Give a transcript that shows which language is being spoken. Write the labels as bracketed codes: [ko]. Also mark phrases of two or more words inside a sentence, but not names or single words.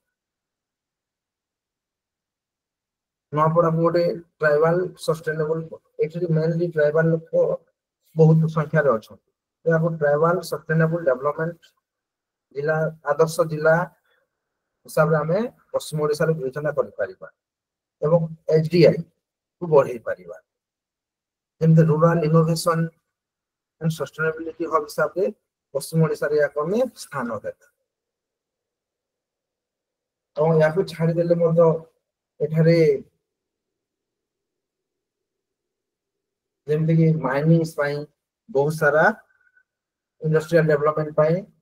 [or] ନୂଆପଡାକୁ ଗୋଟେ [en] tribal sustainable actually mainly tribal [or] ଲୋକ ବହୁତ ସଂଖ୍ୟାରେ ଅଛନ୍ତି ଏହାକୁ [en] tribal sustainable development [or] ଜିଲ୍ଲା ଆଦର୍ଶ ଜିଲ୍ଲା ହିସାବରେ ଆମେ ପଶ୍ଚିମ ଓଡ଼ିଶାରେ ବିବେଚନା କରିପାରିବା ଏବଂ HDI କୁ ବଢେଇ ପାରିବା ଯେମିତି [en] rural innovation and sustainability hub [or] ହିସାବରେ ପଶ୍ଚିମ ଓଡ଼ିଶାରେ ୟାକୁ ଆମେ ସ୍ଥାନ ଦେବା ଏବଂ ୟାକୁ ଛାଡ଼ିଦେଲେ ମଧ୍ୟ ଏଠାରେ ଯେମିତିକି ମାଇନିଂ ପାଇଁ ବହୁତ ସାରା [en] industrial development [or] ପାଇଁ